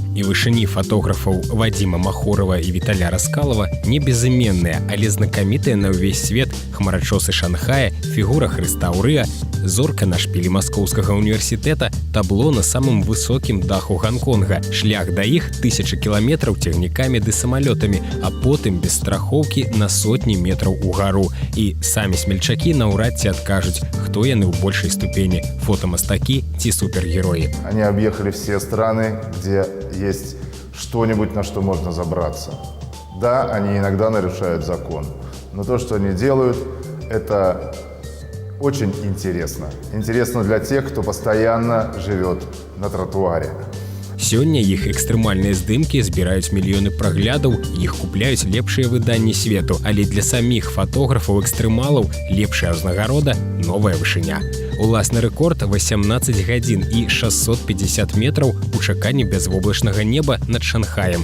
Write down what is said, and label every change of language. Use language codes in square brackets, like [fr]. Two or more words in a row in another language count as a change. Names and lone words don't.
[be] І вышыні фатографаў Вадзіма Махорава і Віталя Раскалава не безыменныя, але знакамітыя на ўвесь свет хмарачосы Шанхая, фігура Хрыста ў Рыа, зорка на шпілі Маскоўскага універсітэта, табло на самым высокім даху Ганконга, шлях да іх 1000 кіламетраў цягнікамі ды самалётамі, а потым без страхоўкі на сотні метраў угару. І самі смельчакі наўрад ці адкажуць, хто яны ў большай ступені – фотомастакі ці супергероі. [ru] Они объехали все страны, где есть что-нибудь, на что можно забраться. Да, они иногда нарушают закон, но то, что они делают, это очень интересно. Интересно для тех, кто постоянно живет на тротуаре. [be] Сёння іх экстрэмальныя здымкі збіраюць мільёны праглядаў, іх купляюць лепшыя выданні свету, але для саміх фатографаў-экстрэмалаў лепшая ўзнагарода – новая вышыня. Уласны рэкорд – 18 гадзін і 650 метраў у чаканні бязвоблачнага неба над Шанхаем.